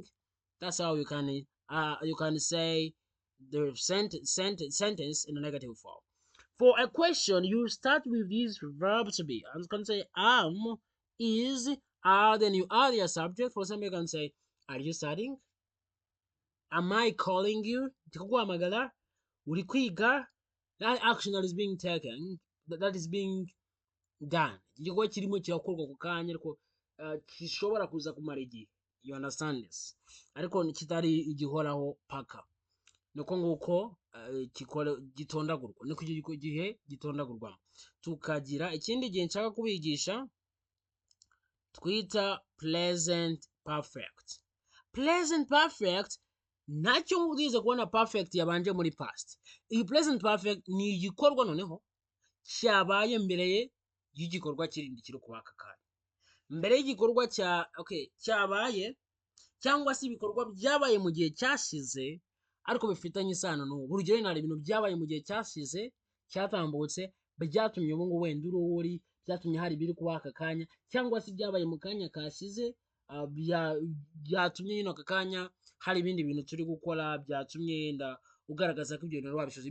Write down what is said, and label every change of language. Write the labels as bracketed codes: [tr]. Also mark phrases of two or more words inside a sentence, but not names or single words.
[en] That's how you can say the sentence in a negative form. For a question, you start with this verb to be. I'm going to say am, is, are, then you add your subject. For example, you can say, are you studying? Am I calling you? [rw] Ndikuguhamagara? Uri kwiga? [en] That action that is being taken, that is being done. [rw] Igikorwa kirimo kirakorwa ku kanya ariko gishobora kuza kumara igihe. [en] You understand this? [rw] Ariko kitari igihoraho paka. Nuko nguko gitondagurwa. Niko icyo gihe gitondagurwamo. Tukagira ikindi gihe nshaka kubigisha twita [en] present perfect. Present perfect [rw] nacyo ngurize kubona perfect yabanje muri past. Iyi [en] present perfect [rw] ni igikorwa noneho cyabaye mbere y'igikorwa kirindi kiri kuba aka kanya. Mbere y'igikorwa cyabaye cyangwa se ibikorwa byabaye mu gihe cyashize ariko bifitanye isano n'ubu. Urugero ni ibintu byabaye mu gihe cyashize cyatambutse byatumye ubu ngubu wenda uri uri, byatumye hari biri kuba aka kanya, cyangwa se byabaye mu kanya kashize, byatumye nyine aka kanya hari ibindi bintu turi gukora, byatumye yenda ugaragaza ko ibyo bintu wabishoje.